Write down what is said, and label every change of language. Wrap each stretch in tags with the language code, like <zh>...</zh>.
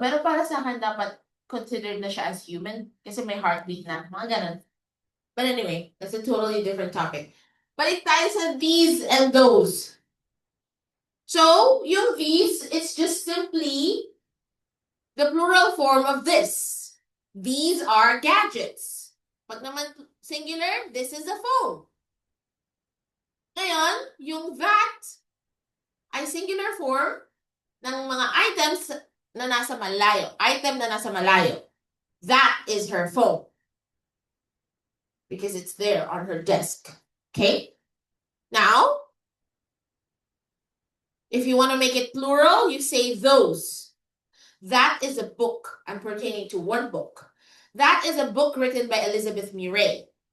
<tl>Pero para sa akin, dapat considered na siya</tl> <en>as human.</en> <tl>Kasi may heartbeat na. Mga ganun.</tl> <en>But anyway, that's a totally different topic. But it ties on these and those. So, yung these, it's just simply the plural form of this. These are gadgets.</en> <tl>Pag naman</tl> <en>singular, this is a phone.</en> <tl>Ngayon, yung that ay singular form ng mga items na nasa malayo. Item na nasa malayo. That is her phone.</tl> <en>Because it's there on her desk. Okay? Now, if you want to make it plural, you say those. That is a book. I'm pertaining to one book. That is a book written by Elizabeth Murray.</en>